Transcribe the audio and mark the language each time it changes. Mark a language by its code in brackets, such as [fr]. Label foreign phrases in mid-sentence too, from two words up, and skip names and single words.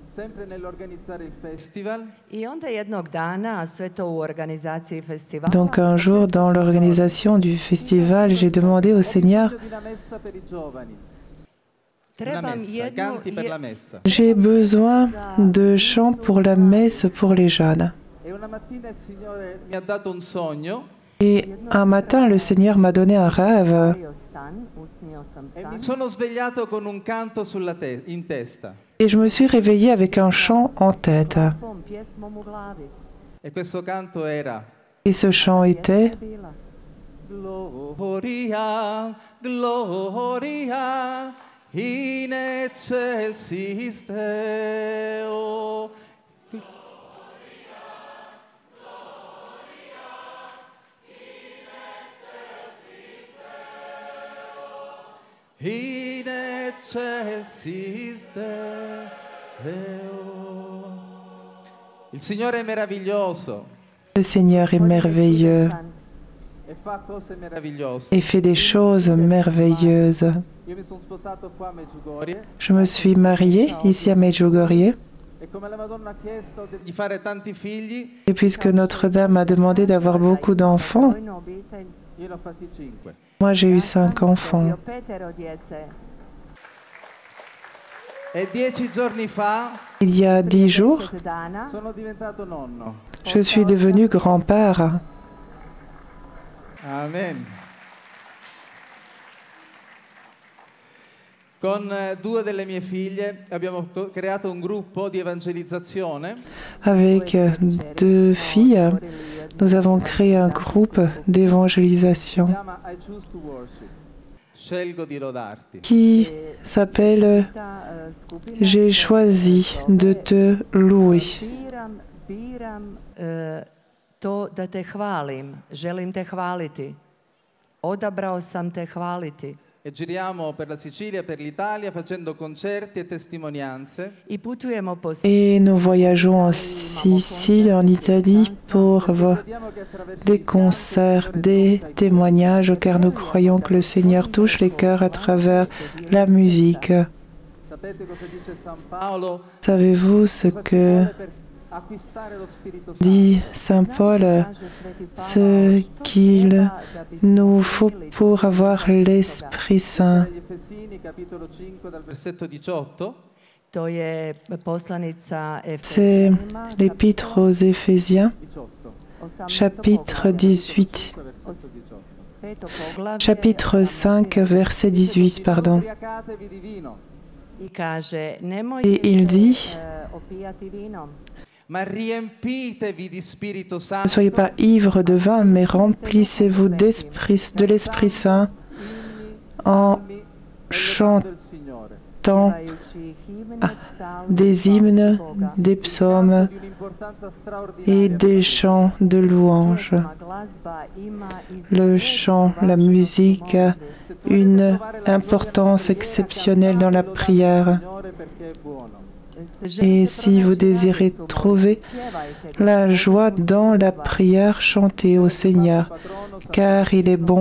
[fr] Donc un jour, dans l'organisation du festival, j'ai demandé au Seigneur, j'ai besoin de chants pour la messe pour les jeunes. Et un matin, le Seigneur m'a donné un rêve [it] e mi sono svegliato con un canto in testa. [fr] et je me suis réveillée avec un chant en tête. [it] E questo canto era [fr] Et ce chant était [la] Gloria, Gloria, in excelsis Deo. In excelsis Deo. [it] Il Signore è meraviglioso [fr] le Seigneur est merveilleux [it] e fa cose meravigliose. [fr] et fait des choses merveilleuses. [it] Io mi sono sposato qua a Medjugorje [fr] Je me suis mariée ici à Medjugorje [it] e come la Madonna ha chiesto di fare tanti figli, [fr] et puisque Notre-Dame a demandé d'avoir beaucoup d'enfants, [it] io ne ho fatti 5. [fr] moi j'ai eu 5 enfants. [it] E 10 giorni fa [fr] Il y a 10 jours, [it] sono diventato nonno. [fr] je suis devenu grand-père. Amen. [it] Con 2 delle mie figlie abbiamo creato un gruppo di evangelizzazione [fr] Avec 2 filles, nous avons créé un groupe [it] che [fr] d'évangélisation [it] si chiama I Choose to Worship. Scelgo di lodarti. [fr] qui s'appelle J'ai choisi de te louer. [hr] Biram to da te hvalim, želim te hvaliti. Odabrao sam te hvaliti. [it] E giriamo per la Sicilia, per l'Italia, facendo concerti e testimonianze. [hr] I putujemo po [fr] Et nous voyageons en Sicile, en Italie, pour des concerts, des témoignages, car nous croyons que le Seigneur touche les cœurs à travers la musique. [it] Sapete cosa dice San Paolo? [fr] Savez-vous ce que [it] Per acquistare lo Spirito Santo. [fr] dit Saint Paul? Ce qu'il nous faut pour avoir l'Esprit Saint. [it] Agli Efesini, capitolo 5, dal versetto 18. [hr] To je poslanica [fr] C'est [hr] Efežanima, [fr] l'Épître aux Éphésiens, 18. 18. chapitre 18, [it] Versetto 18. [hr] Peto poglavlje, [fr] chapitre 5, verset 18, pardon. [it] Ubriacatevi di vino, [hr] I kaže, nemojte [fr] Et il dit, [hr] opijati vinom, [it] ma riempitevi di Spirito [hr] ne [it] Santo. [fr] soyez pas ivres de vin, mais remplissez-vous de l'Esprit Saint en chantant [it] Del Signore. [hr] pevajući himne, psalme, [fr] des hymnes, des psaumes [it] Di un'importanza [fr] et [it] straordinaria. [fr] des chants de louange. [hr] Pjesma, glazba ima [fr] Le chant, la musique a une importance exceptionnelle dans la prière. [it] Signore, perché è buono. [fr] Et si vous désirez trouver la joie dans la prière, chantez au Seigneur, car il est bon.